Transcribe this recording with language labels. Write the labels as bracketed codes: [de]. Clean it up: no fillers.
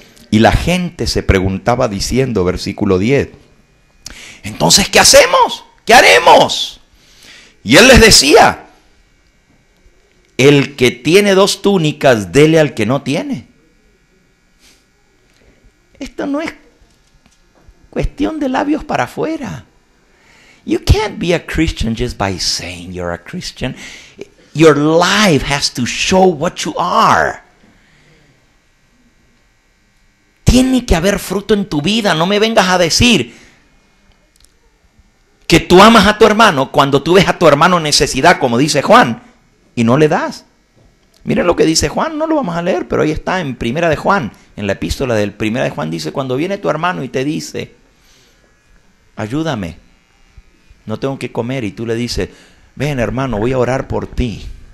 [es] Y la gente se preguntaba diciendo, versículo 10, entonces, ¿qué hacemos? ¿Qué haremos? Y él les decía, el que tiene 2 túnicas, dele al que no tiene. Esto no es cuestión de labios para afuera. [en] You can't be a Christian just by saying you're a Christian. Your life has to show what you are. [es] Tiene que haber fruto en tu vida. No me vengas a decir que tú amas a tu hermano cuando tú ves a tu hermano en necesidad, como dice Juan, y no le das. Miren lo que dice Juan, no lo vamos a leer, pero ahí está en Primera de Juan, en la epístola del Primera de Juan, dice, cuando viene tu hermano y te dice, ayúdame, no tengo que comer, y tú le dices, ven hermano, voy a orar por ti.